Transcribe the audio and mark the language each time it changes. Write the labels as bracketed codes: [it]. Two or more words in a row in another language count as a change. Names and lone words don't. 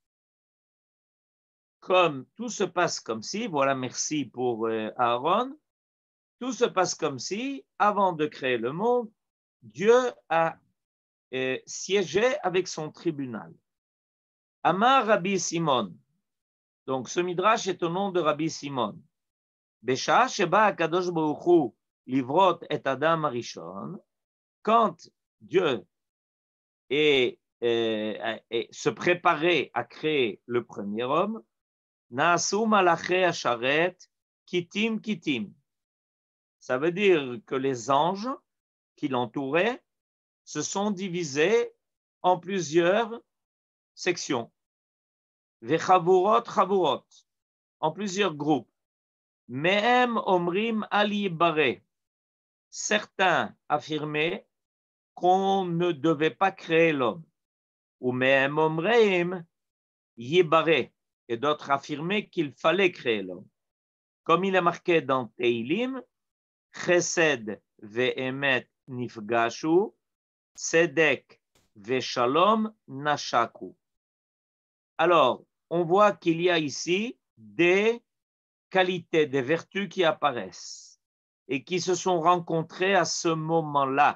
[fr] Comme tout se passe comme si, voilà, merci pour Aaron, tout se passe comme si, avant de créer le monde, Dieu a siégé avec son tribunal. [he] אמר רבי סימון. [fr] Donc, ce midrash est au nom de Rabbi Simon. [he] בשעה שבא הקדוש ברוך הוא לברוא את אדם הראשון. [fr] Quand Dieu se préparait à créer le premier homme, [he] נעשו מלאכי השרת כיתים כיתים. [fr] Ça veut dire que les anges qui l'entouraient se sont divisés en plusieurs sections. [he] וחבורות חבורות, [fr] en plusieurs groupes. [he] מהם אומרים אל יברא. [fr] Certains affirmaient qu'on ne devait pas créer l'homme. [he] ומהם אומרים יברא. [fr] Et d'autres affirmaient qu'il fallait créer l'homme. Comme il est marqué dans Teilim, [he] חסד ואמת נפגשו צדק ושלום נשקו. [fr] Alors, on voit qu'il y a ici des qualités, des vertus qui apparaissent et qui se sont rencontrées à ce moment-là.